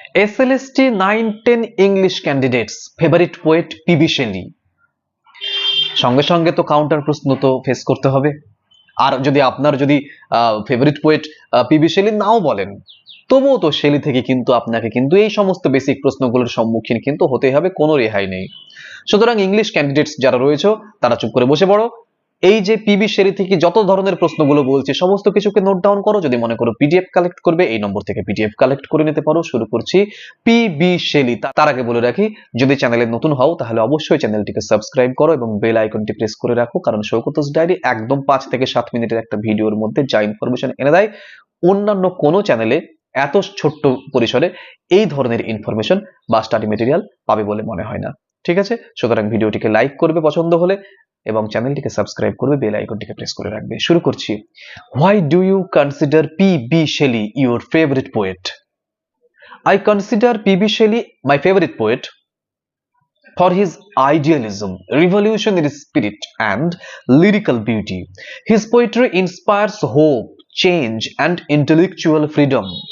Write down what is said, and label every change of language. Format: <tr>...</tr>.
<en>SLST 9-10 English candidates favorite poet PB Shelley।</en> <bn>সঙ্গে সঙ্গে তো কাউন্টার প্রশ্ন তো ফেস করতে হবে। আর যদি আপনার ফেভারিট পোয়েট পিবি শেলি নাও বলেন, তবুও তো শেলি থেকে কিন্তু আপনাকে কিন্তু এই সমস্ত বেসিক প্রশ্নগুলোর সম্মুখীন কিন্তু হতেই হবে, কোনো রেহাই নেই। সুতরাং ইংলিশ ক্যান্ডিডেটস যারা রয়েছে তারা চুপ করে বসে পড়ো। এই যে পিবি শেলি থেকে যত ধরনের প্রশ্নগুলো বলছি সমস্ত কিছুকে নোট ডাউন করো। যদি মনে করো পিডিএফ কালেক্ট করবে, এই নম্বর থেকে পিডিএফ কালেক্ট করে নিতে পারো। শুরু করছি পিবি শেলি। তার আগে বলে রাখি, যদি চ্যানেলে নতুন হও তাহলে অবশ্যই চ্যানেলটিকে সাবস্ক্রাইব করো এবং বেল আইকনটি প্রেস করে রাখো, কারণ শৌকতস ডায়েরি একদম 5 থেকে 7 মিনিটের একটা ভিডিওর মধ্যে যা ইনফরমেশন এনে দেয়, অন্যান্য কোনো চ্যানেলে এত ছোট্ট পরিসরে এই ধরনের ইনফরমেশন বা স্টাডি মেটেরিয়াল পাবে বলে মনে হয় না। ঠিক আছে, সুতরাং ভিডিওটিকে লাইক করবে পছন্দ হলে এবং চ্যানেলটিকে সাবস্ক্রাইব করবে, বেল আইকনটিকে প্রেস করে রাখবে। শুরু করছি।</bn> <en>Why do you consider P.B. Shelley your favorite poet? I consider P.B. Shelley my favorite poet for his idealism, revolutionary spirit, and lyrical beauty. His poetry inspires hope, change, and intellectual freedom.</en>